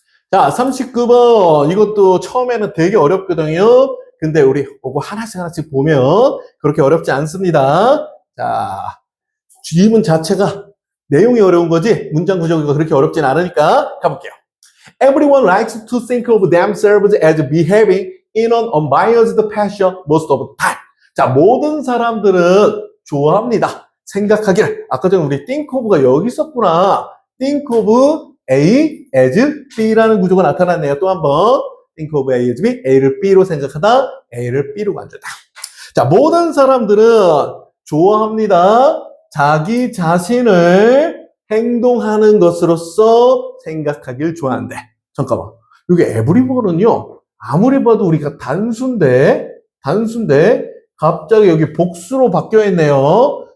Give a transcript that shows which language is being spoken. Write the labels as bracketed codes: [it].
[ko] 자, 39번 이것도 처음에는 되게 어렵거든요. 근데 우리 그거 하나씩 보면 그렇게 어렵지 않습니다. 자, 질문 자체가 내용이 어려운 거지 문장 구조가 그렇게 어렵진 않으니까 가볼게요. [en] Everyone likes to think of themselves as behaving in an unbiased fashion most of the time. [ko] 자, 모든 사람들은 좋아합니다. 생각하기를. 아까 전에 우리 think of가 여기 있었구나. think of A as B 라는 구조가 나타났네요. 또 한 번. think of A as B. A를 B로 생각하다. A를 B로 간주다. 자, 모든 사람들은 좋아합니다. 자기 자신을 행동하는 것으로서 생각하길 좋아한대. 잠깐만. 여기 everyone은요. 아무리 봐도 우리가 단수인데 갑자기 여기 복수로 바뀌어 있네요.